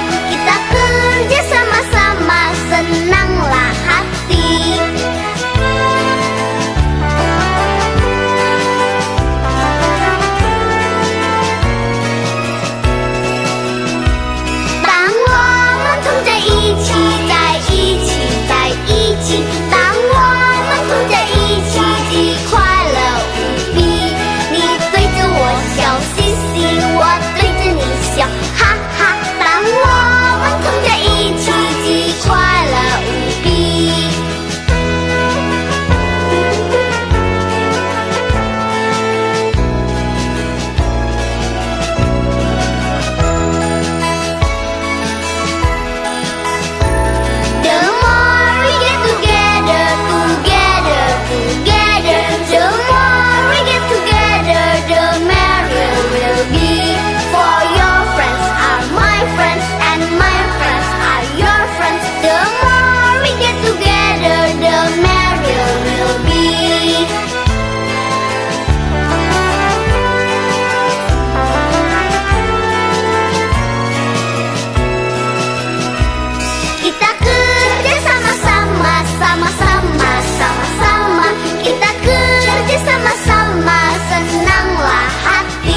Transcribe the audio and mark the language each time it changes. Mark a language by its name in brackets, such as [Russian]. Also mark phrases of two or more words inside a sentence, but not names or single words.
[Malay] Kita kerja sama-sama, senanglah hati. [Chinese] Tang 我们同在一起，在一起，在一起。当我们同在一起，既快乐无比。你对着我笑嘻嘻，我对着你笑哈哈。当我们同在一起，既快乐无比。 [English] The more we get together, together, together, the more we get together, the merrier we'll be. For your friends are my friends, and my friends are your friends. The more we get together, the merrier we'll be. [Malay] Kita kerja sama-sama, sama-sama, sama-sama. Kita kerja sama-sama, senanglah hati.